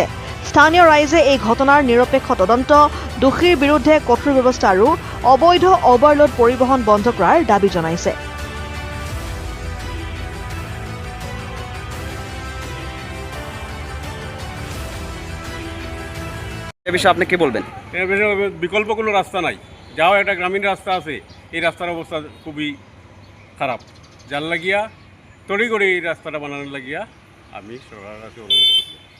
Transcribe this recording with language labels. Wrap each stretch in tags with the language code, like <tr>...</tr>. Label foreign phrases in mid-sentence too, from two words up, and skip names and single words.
<as>স্থানীয় ৰাইজে এই ঘটনাৰ নিৰপেক্ষ তদন্ত, দোষীৰ বিৰুদ্ধে কঠোৰ ব্যৱস্থা আৰু অবৈধ অভাৰলোড পৰিবহণ বন্ধ কৰাৰ দাবী জনাইছে।</as> <bn>এ বিষয়ে আপনি কি বলবেন? এর বিষয়ে বিকল্প কোনো রাস্তা নাই। যাও একটা গ্রামীণ রাস্তা আছে, এই রাস্তার অবস্থা খুবই খারাপ। যার লাগিয়া তড়িঘড়ি এই রাস্তাটা বানানোর লাগিয়া আমি সরকারের কাছে অনুরোধ করছি।</bn>